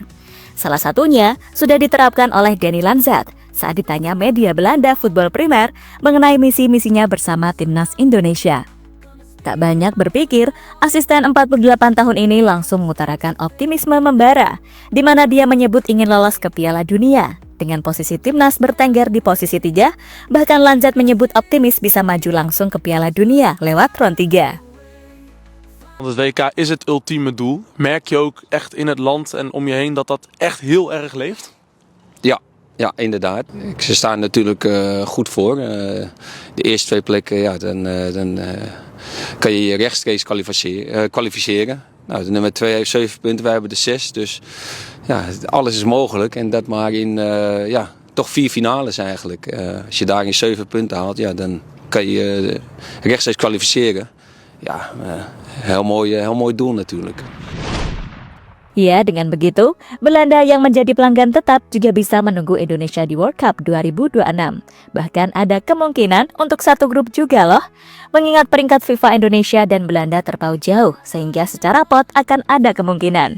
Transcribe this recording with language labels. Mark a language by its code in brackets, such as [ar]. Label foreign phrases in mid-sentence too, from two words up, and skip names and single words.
[id] Salah satunya sudah diterapkan oleh Danny Lanzat saat ditanya media Belanda Football Primer mengenai misi-misinya bersama timnas Indonesia. Tak banyak berpikir, asisten 48 tahun ini langsung mengutarakan optimisme membara, di mana dia menyebut ingin lolos ke Piala Dunia. Dengan posisi timnas bertengger di posisi 3, bahkan Lanzat menyebut optimis bisa maju langsung ke Piala Dunia lewat ronde 3. [nl] Het WK is het ultieme doel. Merk je ook echt in het land en om je heen dat dat echt heel erg leeft? Ja, inderdaad. Ze staan natuurlijk goed voor. De eerste 2 plekken, ja, dan kan je je rechtstreeks kwalificeren. Nou, de nummer 2 heeft 7 punten, wij hebben de 6. Dus ja, alles is mogelijk. En dat maar in toch 4 finales eigenlijk. Als je daarin 7 punten haalt, ja, dan kan je je rechtstreeks kwalificeren. Ja, heel mooi doel natuurlijk. [id] Ya, dengan begitu, Belanda yang menjadi pelanggan tetap juga bisa menunggu Indonesia di World Cup 2026. Bahkan ada kemungkinan untuk satu grup juga loh. Mengingat peringkat FIFA Indonesia dan Belanda terpaut jauh, sehingga secara pot akan ada kemungkinan.